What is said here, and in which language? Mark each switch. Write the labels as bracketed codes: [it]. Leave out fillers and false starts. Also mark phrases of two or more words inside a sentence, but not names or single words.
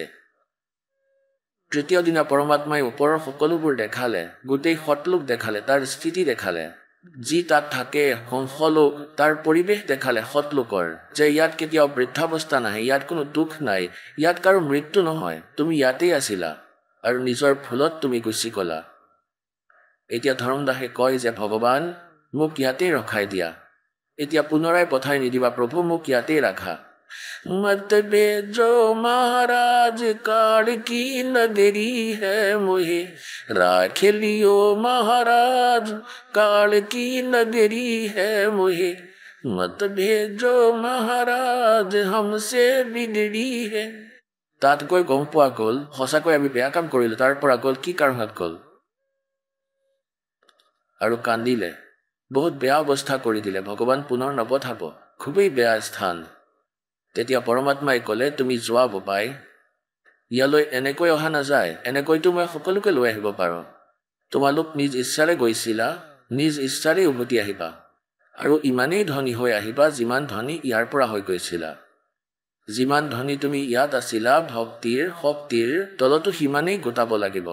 [as] তৃতীয় দিনা পৰমাত্মাই ওপৰৰ সকলোবোৰ দেখালে, গোটেই সতলোক দেখালে, তাৰ স্থিতি দেখালে, যি তাত থাকে হংসলোক, তাৰ পৰিৱেশ দেখালে সতলোকৰ, যে ইয়াত কেতিয়াও বৃদ্ধাৱস্থা নাহে, ইয়াত কোনো দুখ নাই, ইয়াত কাৰো মৃত্যু নহয়, তুমি ইয়াতেই আছিলা আৰু নিজৰ ভুলত তুমি গুচি গ'লা। এতিয়া ধৰ্মদাসে কয় যে ভগৱান মোক ইয়াতেই ৰখাই দিয়া, এতিয়া পুনৰাই পঠাই নিদিবা প্ৰভু, মোক ইয়াতেই ৰাখা। [hi] मत भेजो महाराज काल की न देरी है मुहे, राख लियो महाराज काल की न देरी है मुहे, मत भेजो महाराज हमसे बिगड़ी है। [as] তাত গৈ গম পোৱা গ'ল সঁচাকৈ আমি বেয়া কাম কৰিলো, তাৰ পৰা গ'ল কি কাৰণত গ'ল, আৰু কান্দিলে, বহুত বেয়া অৱস্থা কৰি দিলে, ভগৱান পুনৰ নপঠাব, খুবেই বেয়া স্থান। তেতিয়া পৰমাত্মাই ক'লে তুমি যোৱা বোপাই, ইয়ালৈ এনেকৈ অহা নাযায়, এনেকৈতো মই সকলোকে লৈ আহিব পাৰোঁ, তোমালোক নিজ ইচ্ছাৰে গৈছিলা, নিজ ইচ্ছাৰে উভতি আহিবা, আৰু ইমানেই ধনী হৈ আহিবা যিমান ধনী ইয়াৰ পৰা হৈ গৈছিলা, যিমান ধনী তুমি ইয়াত আছিলা ভক্তিৰ শক্তিৰ তলতো সিমানেই গোটাব লাগিব।